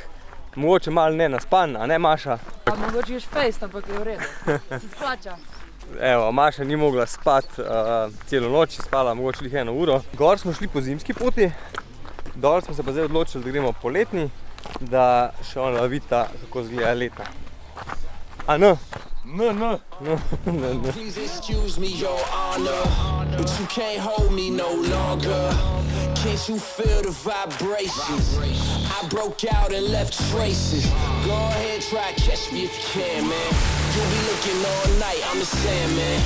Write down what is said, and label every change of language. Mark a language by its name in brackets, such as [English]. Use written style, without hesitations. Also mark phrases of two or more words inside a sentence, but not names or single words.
[Slovenian] Mogoče malo ne naspan, a ne Maša? Mogoče ješ fejst, ampak je v redu, se splača. Evo, Maša ni mogla spati celo noč, je spala mogoče lih 1 uro. Gor smo šli po zimski poti, dol smo se pa zdaj odločili, da gremo po letni, da še ona vidita, kako izgleda letna. A no? No. [English] Please excuse me, your honor, but you can't hold me no longer. Can't you feel the vibrations? I broke out and left traces. Go ahead, try catch me if you can, man. You'll be looking all night, I'm the Sandman.